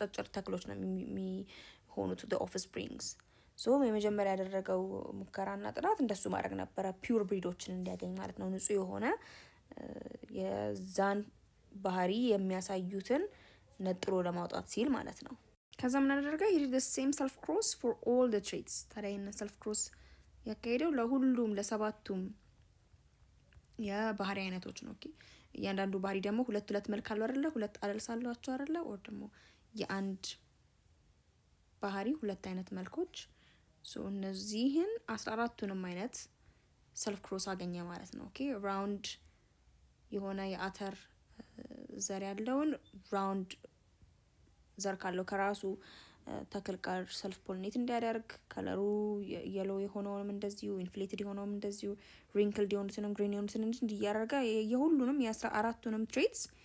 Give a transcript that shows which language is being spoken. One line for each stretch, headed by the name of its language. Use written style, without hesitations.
Amharic: አጫጭር ተክሎች ነው የሚሆኑት
English: the offsprings.
Amharic: so የመጀመሪያ ያደረገው ሙከራና ጥናት እንደሱ ማድረግ ነበረ ፒውር ብሪዶችን እንዲያገኝ ማለት ነው። ንጹህ የሆነ የዛን ባህሪ የሚያሳዩትን ነጥሮ ለማውጣት ሲል ማለት ነው። ከዛ ምን አደረገ?
English: he did the same self cross for all the traits.
Amharic: ታዲያ self cross ያካሄደው ለሁሉም ለሰባቱም የባህሪ አይነቶች ነው። ኦኬ እያንዳንዱ ባህሪ ደግሞ ሁለት መልክ አለው አይደለ? ሁለት አለልስ አሏቸው አይደለ? or ደግሞ የአንድ ባህሪ ሁለት አይነት መልኮች so እነዚህን 14ቱንም አይነት ሰልፍ ክሮስ አገኘ ማለት ነው። ኦኬ ራውንድ የሆነ የአተር ዘር ያለውን ራውንድ ዘር ካለው ከራሱ ተክል ጋር ሰልፍ ፖሊኔት እንዲያደርግ ከለሩ የሎ የሆነውንም እንደዚሁ ኢንፍሌትድ የሆነውም እንደዚሁ ሪንክልድ የሆኑትንም ግሪን የሆኑትን እንዲያደርጋ የሁሉንም የ14ቱንም ትሬትስ